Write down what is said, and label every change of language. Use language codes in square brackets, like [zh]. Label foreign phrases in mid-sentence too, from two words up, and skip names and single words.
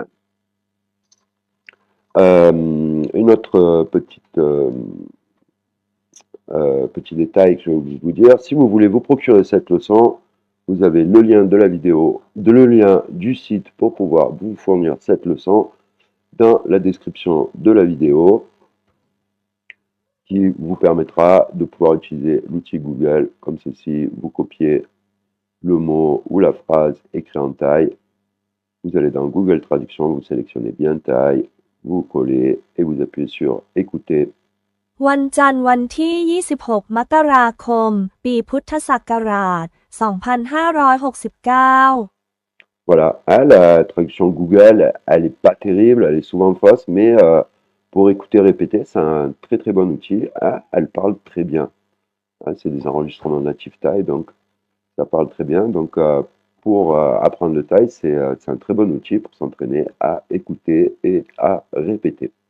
[fr] Une autre petit détail que je vais vous dire, si vous voulez vous procurer cette leçon, vous avez le lien de la vidéo, le lien du site pour pouvoir vous fournir cette leçon dans la description de la vidéo qui vous permettra de pouvoir utiliser l'outil Google comme ceci. Vous copiez le mot ou la phrase écrit en taille, vous allez dans Google Traduction, vous sélectionnez bien taille, vous collez et vous appuyez sur écouter. [th] วันจันทร์วันที่ 26 มกราคม ปีพุทธศักราช 2569 [fr] Voilà, la traduction Google, elle n'est pas terrible, elle est souvent fausse, mais pour écouter répéter, c'est un très très bon outil. Elle parle très bien. C'est des enregistrements natifs thaï, donc ça parle très bien. Donc pour apprendre le thaï, c'est un très bon outil pour s'entraîner à écouter et à répéter.